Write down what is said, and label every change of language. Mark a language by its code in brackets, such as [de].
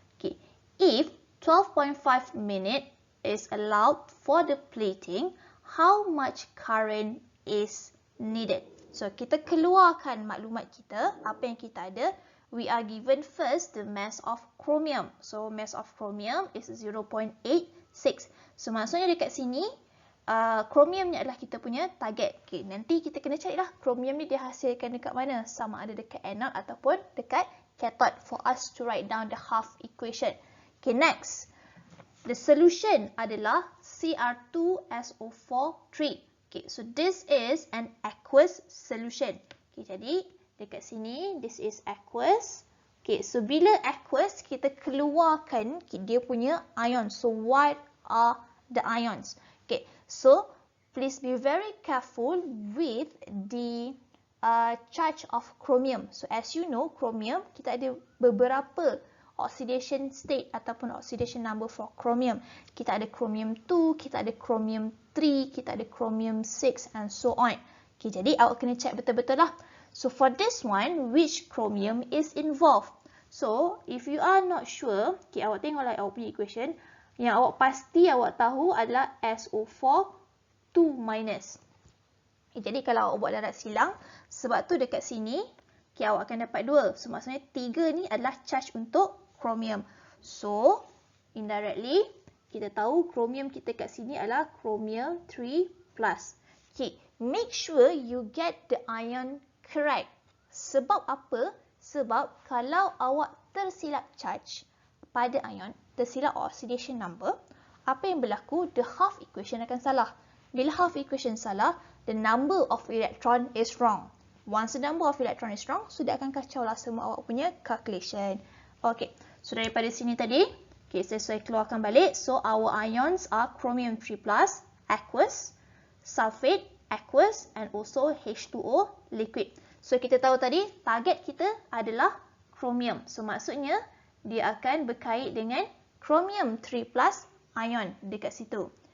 [en] Okay, if 12.5 minutes is allowed for the plating, how much current is needed? [ms] So, kita keluarkan maklumat kita, apa yang kita ada. [en] We are given first the mass of chromium. So, mass of chromium is 0.86. [ms] So, maksudnya dekat sini, chromium ni adalah kita punya target. Okay, nanti kita kena carilah chromium ni dihasilkan dekat mana. Sama ada dekat anode ataupun dekat cathode [en] for us to write down the half equation. [ms] Okay, next. the solution adalah Cr2SO4 3. [en] Okay, so this is an aqueous solution. [ms] Okay, jadi dekat sini, [en] this is aqueous. [ms] Okay, so bila aqueous, kita keluarkan dia punya ion. [en] So what are the ions? Okay, so please be very careful with the charge of chromium. So as you know, [ms] chromium, kita ada beberapa oxidation state ataupun oxidation number for chromium. Kita ada chromium 2, kita ada chromium 3, kita ada chromium 6 and so on. Okay, jadi awak kena check betul-betul lah. [en] So for this one, which chromium is involved? So if you are not sure, okay, [ms] awak tengoklah awak punya equation. Yang awak pasti awak tahu adalah SO4 2-. Okay, jadi kalau awak buat darat silang, sebab tu dekat sini, okay, awak akan dapat 2. So maksudnya 3 ni adalah charge untuk chromium. [en] So indirectly, [ms] kita tahu chromium kita kat sini adalah chromium 3+. [en] Okay, make sure you get the ion correct. [ms] Sebab apa? Sebab kalau awak tersilap charge pada ion, tersilap oxidation number, apa yang berlaku? The half equation akan salah. [en] Bila half equation salah, the number of electron is wrong. Once the number of electron is wrong, so [ms] dia akan kacau lah semua awak punya calculation. Okay, so daripada sini tadi, okay, saya keluarkan balik. [en] So our ions are chromium 3+, aqueous, sulfate, aqueous, and also H2O, liquid. [ms] So kita tahu tadi, target kita adalah chromium. So maksudnya, dia akan berkait dengan chromium 3+ ion dekat situ.